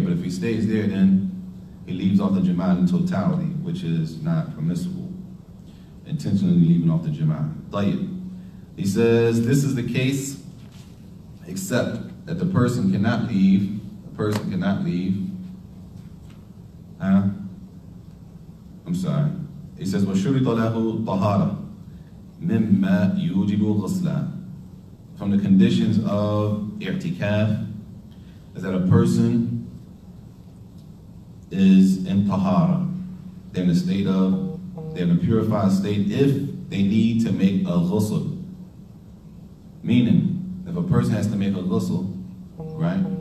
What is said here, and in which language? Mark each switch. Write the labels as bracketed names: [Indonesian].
[English] But if he stays there, then he leaves off the jama'ah in totality, which is not permissible. Intentionally leaving off the jama'ah. He says, this is the case, except that the person cannot leave. The person cannot leave. I'm sorry. He says, [Arabic] وَشُرِطَ لَهُ طَهَارَةٌ مِمَّا يُوجِبُ غُسْلًا. [English] From the conditions of i'tikaf is that a person is in tahara. They're in a state of, they're in a purified state if they need to make a ghusl. Meaning, if a person has to make a ghusl, right?